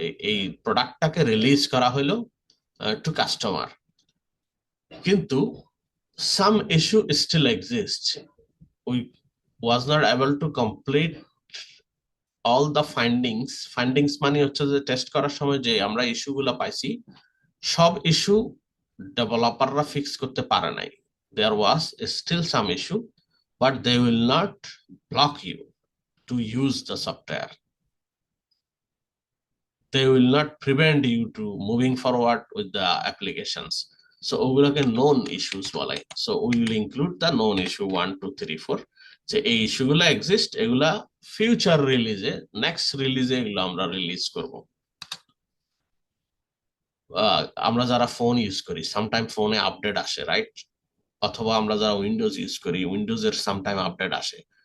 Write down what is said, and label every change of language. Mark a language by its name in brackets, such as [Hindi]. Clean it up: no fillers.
[Bangla] এই প্রোডাক্টটাকে রিলিজ করা হলো টু কাস্টমার, কিন্তু some issue still exists. We was not able to complete all the findings মানে হচ্ছে যে টেস্ট করার সময় যে আমরা ইস্যুগুলো পাইছি সব ইস্যু ডেভেলপাররা ফিক্স করতে পারে নাই। [English] There was still some issue, but they will not block you to use the software. They will not prevent you to moving forward with the applications. [Bangla] So ওগুলোকে known issues বলে। So we will include the known issue 1 2 3 4, যে এই ইস্যুগুলো exist, এগুলা future রিলিজে, next রিলিজে এগুলো আমরা release করব। আমরা যারা ফোন ইউজ করি সামটাইম ফোনে আপডেট আসে, রাইট? অথবা আমরা যারা উইন্ডোজ ইউজ করি উইন্ডোজের সামটাইম আপডেট আসে।